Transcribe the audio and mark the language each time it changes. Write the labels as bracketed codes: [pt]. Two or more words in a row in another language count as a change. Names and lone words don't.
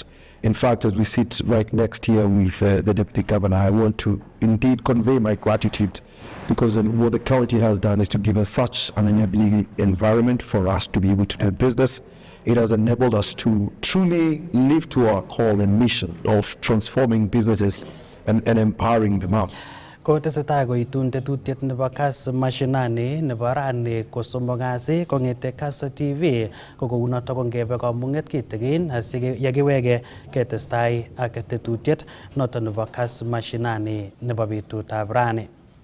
[en] In fact, as we sit right next here with the Deputy Governor, I want to indeed convey my gratitude, because what the county has done is to give us such an enabling environment for us to be able to do business. It has enabled us to truly live to our call and mission of transforming businesses and empowering them out. [kln] Kotesetai koitun tetutiet nebo Kass Mashinani nebo rani kosomok kasi kongete Kass TV ko kounoto kongebe kamung'et kitigin asiyekiwege ketestai ak tetutiet noto nebo Kass Mashinani nebo betutab rani.